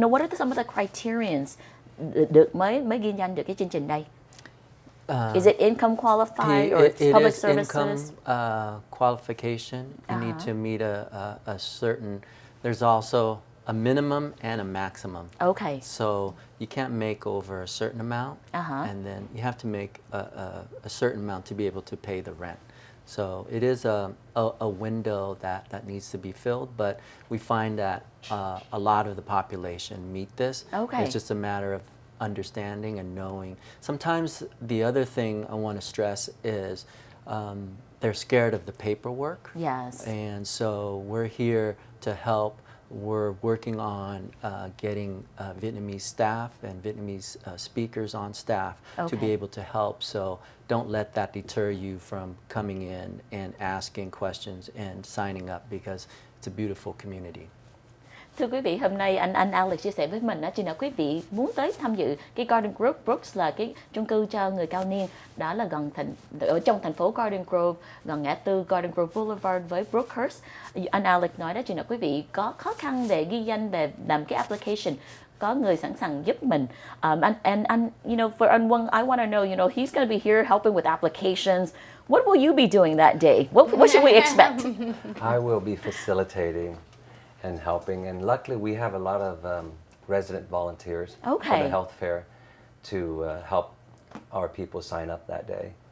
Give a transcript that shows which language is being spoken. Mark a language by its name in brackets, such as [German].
[English] What are some of the criterions [Vietnamese] được mới ghi danh được cái chương trình đây? [English] Is it income qualified or it public is services? income qualification. You need to meet a certain. There's also a minimum and a maximum. Okay. So you can't make over a certain amount, and then you have to make a certain amount to be able to pay the rent. So it is a window that needs to be filled, but we find that a lot of the population meet this. Okay. It's just a matter of understanding and knowing. Sometimes the other thing I want to stress is they're scared of the paperwork. Yes. And so we're here to help. We're working on getting Vietnamese staff and Vietnamese speakers on staff to be able to help. So don't let that deter you from coming in and asking questions and signing up, because it's a beautiful community. [Vietnamese] Thưa quý vị, hôm nay anh Alex chia sẻ với mình đó, chừng nào quý vị muốn tới tham dự cái Garden Grove, Brooks là cái chung cư cho người cao niên, đó là gần ở trong thành phố Garden Grove, gần ngã tư Garden Grove Boulevard với Brookhurst. Anh Alex nói đó, chừng nào quý vị có khó khăn để ghi danh, về làm cái application, có người sẵn sàng giúp mình. [English] And for anh Quân, I want to know, he's going to be here helping with applications. What will you be doing that day? What should we expect? I will be facilitating and helping, and luckily we have a lot of resident volunteers for the health fair to help our people sign up that day.